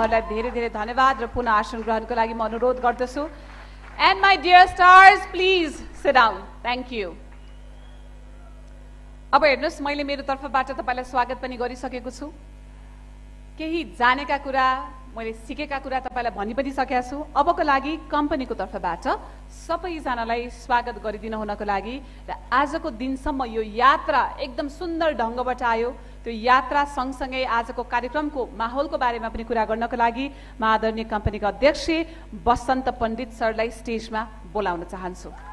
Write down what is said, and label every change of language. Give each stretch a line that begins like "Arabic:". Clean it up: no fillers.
Nepali: धेरै धेरै धन्यवाद र पुनः आसन ग्रहणको लागि म अनुरोध गर्दछु।
English: And my dear stars please sit down. Thank you.
Nepali: अब हेर्नुहोस्, मैले मेरो तर्फबाट तपाईँलाई स्वागत पनि गरिसकेको छु। केही जानेका कुरा, मैले सिकेका कुरा तपाईँलाई भनि पनि सकेका छु। अबको लागि कम्पनीको तर्फबाट सबैजनालाई स्वागत गरिदिनु हुनको लागि र आजको दिनसम्म यो यात्रा एकदम सुन्दर ढङ्गबाट आयो, त्यो यात्रा सँगसँगै आजको कार्यक्रमको माहौलको बारेमा पनि कुरा गर्नको लागि म आदरणीय कम्पनीका अध्यक्ष बसन्त पण्डित सरलाई स्टेजमा बोलाउन चाहन्छु।